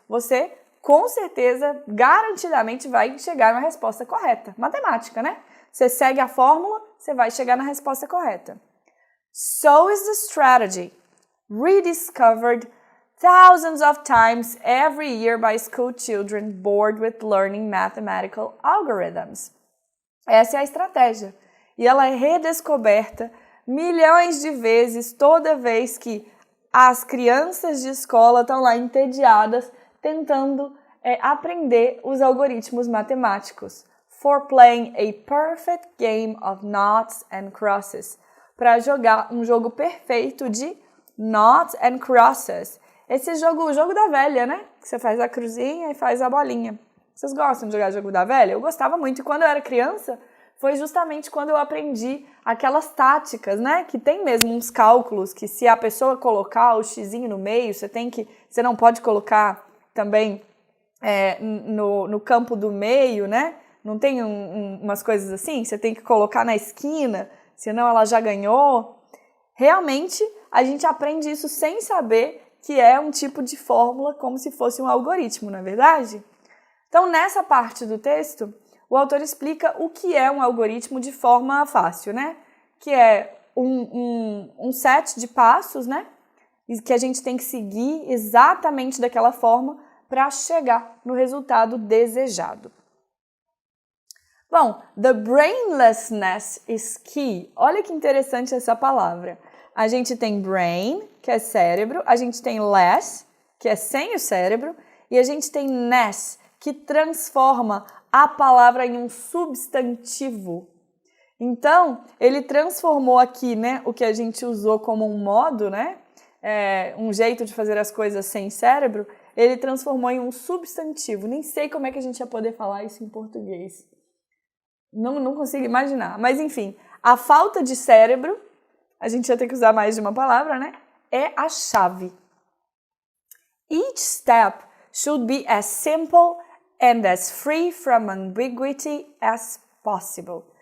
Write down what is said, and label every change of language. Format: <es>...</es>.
<pt>Você, com certeza, garantidamente vai chegar na resposta correta. Matemática, né? Você segue a fórmula, você vai chegar na resposta correta.</pt> <en>So is the strategy. Rediscovered thousands of times every year by school children bored with learning mathematical algorithms.</en> <pt>Essa é a estratégia. E ela é redescoberta milhões de vezes toda vez que as crianças de escola estão lá entediadas tentando aprender os algoritmos matemáticos.</pt> <en>For playing a perfect game of noughts and crosses.</en> <pt>Para jogar um jogo perfeito de noughts and crosses. Esse jogo, o jogo da velha, né? Que você faz a cruzinha e faz a bolinha. Vocês gostam de jogar jogo da velha? Eu gostava muito. E quando eu era criança, foi justamente quando eu aprendi aquelas táticas, né? Que tem mesmo uns cálculos que se a pessoa colocar o xizinho no meio, você não pode colocar também no campo do meio, né? Não tem umas coisas assim? Você tem que colocar na esquina, senão ela já ganhou. Realmente, a gente aprende isso sem saber que é um tipo de fórmula como se fosse um algoritmo, não é verdade? Então, nessa parte do texto, o autor explica o que é um algoritmo de forma fácil, né? Que é um set de passos, né? Que a gente tem que seguir exatamente daquela forma para chegar no resultado desejado.</pt> <en>Bom, the brainlessness is key.</en> <pt>Olha que interessante essa palavra. A gente tem brain, que é cérebro, a gente tem less, que é sem o cérebro, e a gente tem ness, que transforma a palavra em um substantivo. Então, ele transformou aqui, né, o que a gente usou como um modo, né, um jeito de fazer as coisas sem cérebro, ele transformou em um substantivo. Nem sei como é que a gente ia poder falar isso em português. Não consigo imaginar. Mas, enfim, a falta de cérebro, a gente ia ter que usar mais de uma palavra, né? É a chave.</pt> <en>Each step should be as simple and as free from ambiguity as possible.</en>